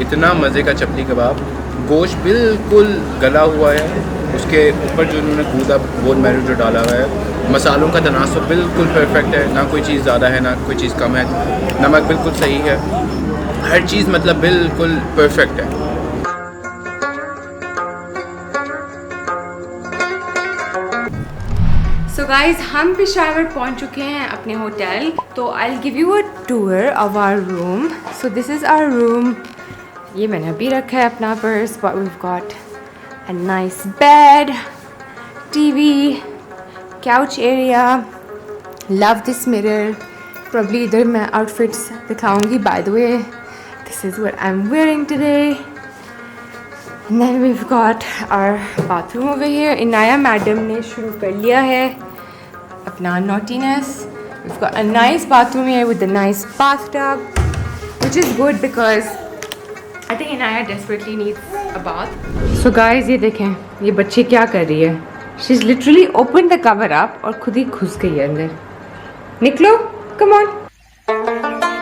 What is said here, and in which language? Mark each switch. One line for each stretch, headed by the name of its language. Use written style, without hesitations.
Hindi: इतना मज़े का चपली कबाब, गोश्त बिल्कुल गला हुआ है, उसके ऊपर जो उन्होंने गूदा बोन मैरो जो डाला हुआ है, मसालों का तनासुब बिल्कुल परफेक्ट है, ना कोई चीज़ ज़्यादा है ना कोई चीज़ कम है, नमक बिल्कुल सही है, हर चीज़ मतलब बिल्कुल परफेक्ट है।
English: So guys,
Hindi: हम पेशावर पहुंच चुके हैं अपने होटल। तो
English: I'll give you a tour of our room. So this is our room.
Hindi: ये मैंने अभी रखा है अपना purse,
English: but we've got a nice bed, TV, couch area. Love this mirror. Probably
Hindi: इधर मैं outfits दिखाऊंगी.
English: By the way, this is what I'm wearing today. And then we've got our bathroom over here.
Hindi: Inaya madam ने शुरू कर लिया है अपना naughtiness.
English: We've got a nice bathroom here with a nice bathtub, which is good because I think Inaya desperately needs a bath. So guys,
Hindi: ये देखें ये बच्ची क्या कर रही है.
English: She's literally opened the cover up
Hindi: और खुद ही घुस गई है अंदर. निकलो,
English: come on.